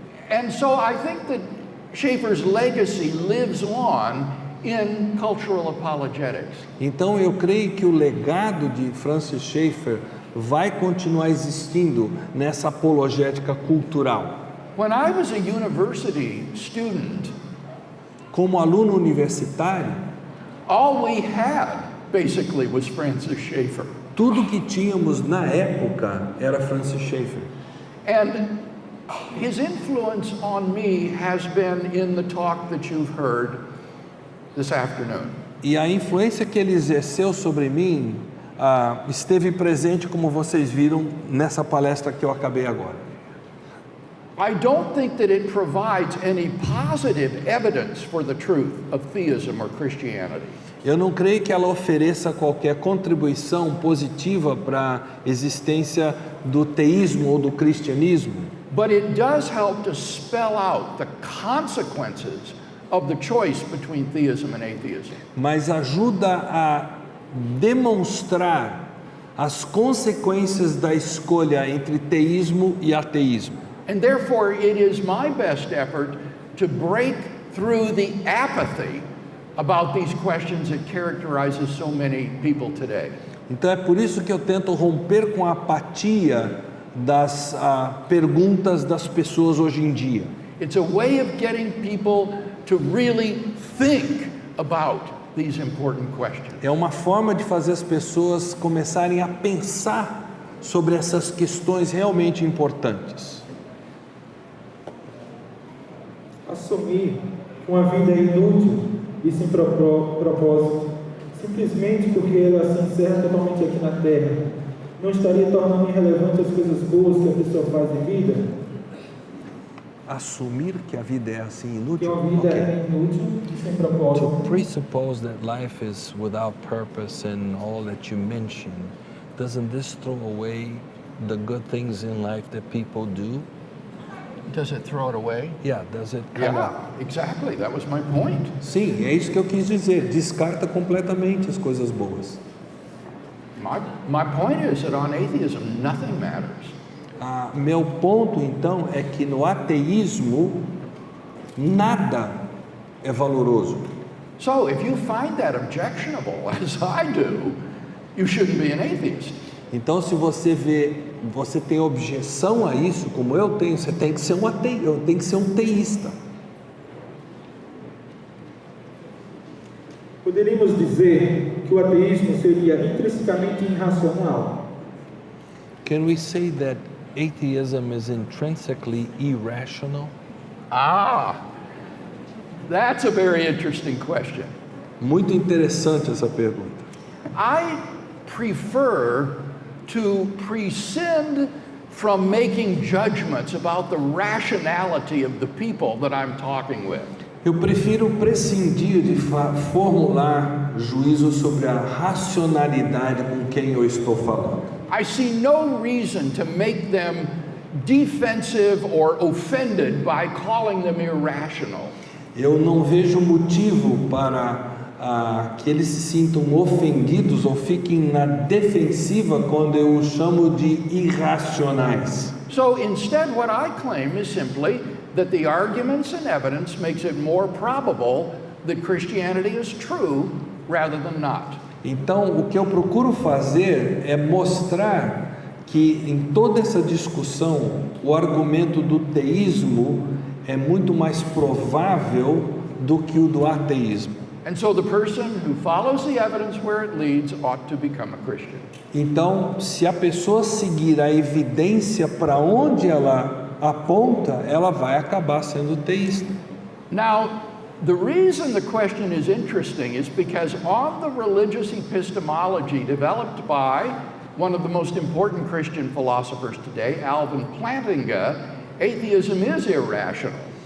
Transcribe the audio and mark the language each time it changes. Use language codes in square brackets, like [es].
[en] And so I think that Schaeffer's legacy lives on in cultural apologetics. [pt] Então eu creio que o legado de Francis Schaeffer vai continuar existindo nessa apologética cultural. [en] When I was a university student, [pt] Como aluno universitário, [en] all we had basically was Francis Schaeffer. [pt] tudo que tínhamos na época era Francis Schaeffer. [en] And his influence on me has been in the talk that you've heard this afternoon. [pt] E a influência que ele exerceu sobre mim esteve presente, como vocês viram, nessa palestra que eu acabei agora. [en] I don't think that it provides any positive evidence for the truth of theism or Christianity. [pt] Eu não creio que ela ofereça qualquer contribuição positiva para a existência do teísmo ou do cristianismo, [en] But it does help to spell out the consequences of the choice between theism and atheism. [pt] mas ajuda a demonstrar as consequências da escolha entre teísmo e ateísmo. [en] And therefore, it is my best effort to break through the apathy about these questions that characterizes so many people today. [pt] Então é por isso que eu tento romper com a apatia das perguntas das pessoas hoje em dia. [en] It's a way of getting people to really think about these important questions. [pt] É uma forma de fazer as pessoas começarem a pensar sobre essas questões realmente importantes. Assumir uma vida inútil e sem propósito, simplesmente porque ela se encerra totalmente aqui na Terra, não estaria tornando irrelevante as coisas boas que a pessoa faz em vida? Assumir que a vida é assim Que inútil? uma vida Ok. é inútil e sem propósito. [en] To presuppose that life is without purpose and all that you mentioned, doesn't this throw away the good things in life that people do? Does it throw it away? Yeah, does it kind Yeah, exactly. That was my point. [pt] Sim, é isso que eu quis dizer. Descarta completamente as coisas boas. [en] My point is that on atheism, nothing matters. [pt] Meu ponto, então, é que no ateísmo, nada é valoroso. [en] So if you find that objectionable, as I do, you shouldn't be an atheist. [pt] Então, se você tem objeção a isso, como eu tenho, você tem que ser um ateu, tem que ser um teísta. Poderíamos dizer que o ateísmo seria intrinsecamente irracional? [en] Can we say that atheism is intrinsically irrational? That's a very interesting question. [pt] Muito interessante essa pergunta. [en] I prefer to prescind from making judgments about the rationality of the people that I'm talking with. [pt] Eu prefiro prescindir de formular juízo sobre a racionalidade com quem eu estou falando. [en] I see no reason to make them defensive or offended by calling them irrational. [pt] Eu não vejo motivo para que eles se sintam ofendidos ou fiquem na defensiva quando eu os chamo de irracionais. [en] So instead, what I claim is simply that the arguments and evidence makes it more probable that Christianity is true rather than not. [pt] Então, o que eu procuro fazer é mostrar que em toda essa discussão, o argumento do teísmo é muito mais provável do que o do ateísmo. [en] And so the person who follows the evidence where it leads ought to become a Christian. [pt] Então, se a pessoa seguir a evidência para onde ela aponta, ela vai acabar sendo teísta. [en] Now, the reason the question is interesting is because on the religious epistemology developed by one of the most important Christian philosophers today, Alvin Plantinga, atheism is irrational.